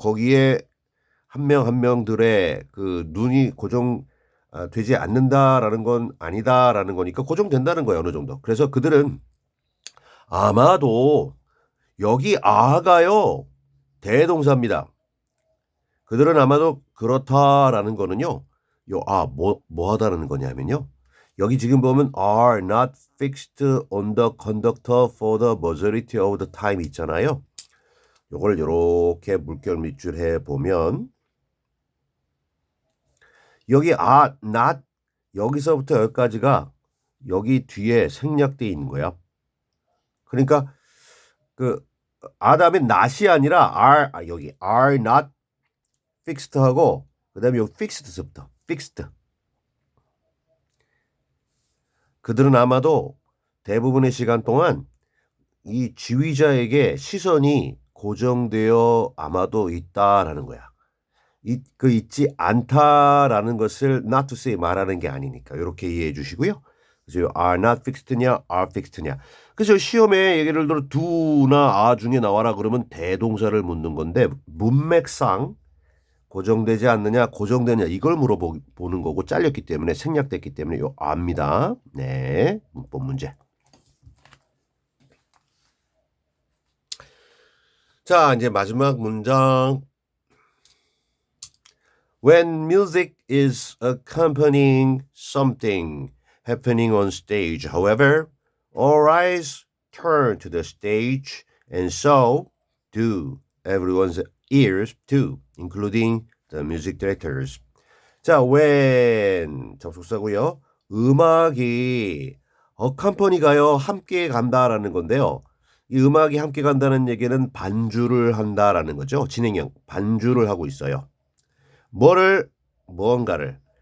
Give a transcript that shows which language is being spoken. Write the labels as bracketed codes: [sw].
[ko] 거기에 한 명 한 명들의 그 눈이 고정 되지 않는다라는 건 아니다라는 거니까 고정된다는 거예요, 어느 정도. 그래서 그들은 아마도 여기 아가요. 대동사입니다. 그들은 아마도 그렇다라는 거는요. 뭐 하다라는 거냐면요. 여기 지금 보면 [en] are not fixed on the conductor for the majority of the time [ko] 있잖아요. 요걸 이렇게 물결 밑줄 해 보면 여기 are not 여기서부터 여기까지가 여기 뒤에 생략되어 있는 거야. 그러니까 그 다음에 not이 아니라 여기 [en] are not fixed [ko] 하고 그다음에 여기 fixed부터 fixed. 그들은 아마도 대부분의 시간 동안 이 지휘자에게 시선이 고정되어 아마도 있다라는 거야. 있지 않다라는 것을 [en] not to say [ko] 말하는 게 아니니까 이렇게 이해해 주시고요. 그래서 [en] are not fixed냐, are fixed냐. [ko] 그래서 시험에 예를 들어 do나 are 중에 나와라 그러면 대동사를 묻는 건데 문맥상 고정되지 않느냐, 고정되냐 이걸 물어보는 거고 잘렸기 때문에 생략됐기 때문에 요 아입니다. 네, 문법 문제. 자, 이제 마지막 문장. [en] When music is accompanying something happening on stage, however, all eyes turn to the stage, and so do everyone's ears too, including the music directors. [ko] 자, when 접속사고요. 음악이 accompany가요 함께 간다라는 건데요. 이 음악이 함께 간다는 얘기는 반주를 한다라는 거죠. 진행형 반주를 하고 있어요. 무언가를.